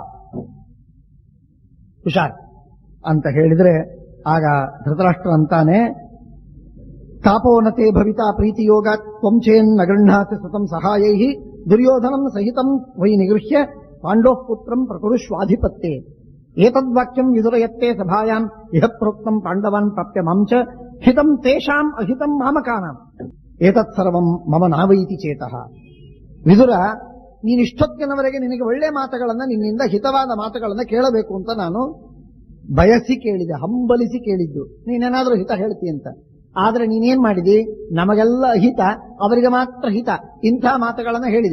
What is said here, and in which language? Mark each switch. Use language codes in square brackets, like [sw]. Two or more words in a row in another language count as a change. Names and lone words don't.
[kn] ಹುಷಾರ್ ಅಂತ ಹೇಳಿದ್ರೆ ಆಗ ಧೃತರಾಷ್ಟ್ರ ಅಂತಾನೆ, [sa] ತಾಪೋನತೆ ಭವಿತಾ ಪ್ರೀತಿಯೋಗ ತ್ವಂಚೇನ್ ನಗೃಹಾತಿ ಸುತಂ ಸಹಾಯೈ ದುರ್ಯೋಧನಂ ಸಹಿತಂ ವೈ ನಿಗೃಹ್ಯ ಪಾಂಡೋಃ ಪುತ್ರಂ ಪ್ರಕುರುಷ್ವಾಧಿಪತ್ಯೆ ಏತದ್ವಾಕ್ಯಂ ವಿದುರಯತ್ತೆ ಸಭಾಯಾಂ ಇಹ ಪ್ರೋಕ್ತಂ ಪಾಂಡವಾನ್ ಪ್ರಾಪ್ಯ ಮಾಂಚ ಹಿತಂ ತೇಷಾಂ ಅಹಿತಂ ಮಾಮಕಾನಾಂ ಏತತ್ ಸರ್ವಂ ಮಮ ನಾವೈತಿ ಚೇತಃ. [kn] ವಿದುರ, ನೀನಿಷ್ಟೊತ್ತಿನವರೆಗೆ ನಿನಗೆ ಒಳ್ಳೆ ಮಾತುಗಳನ್ನ, ನಿನ್ನಿಂದ ಹಿತವಾದ ಮಾತುಗಳನ್ನ ಕೇಳಬೇಕು ಅಂತ ನಾನು ಬಯಸಿ ಕೇಳಿದೆ, ಹಂಬಲಿಸಿ ಕೇಳಿದ್ದು. ನೀನೇನಾದ್ರೂ ಹಿತ ಹೇಳ್ತಿ ಅಂತ. ಆದ್ರೆ ನೀನೇನ್ ಮಾಡಿದಿ? ನಮಗೆಲ್ಲ ಅಹಿತ, ಅವರಿಗೆ ಮಾತ್ರ ಹಿತ, ಇಂಥ ಮಾತುಗಳನ್ನ ಹೇಳಿದೆ.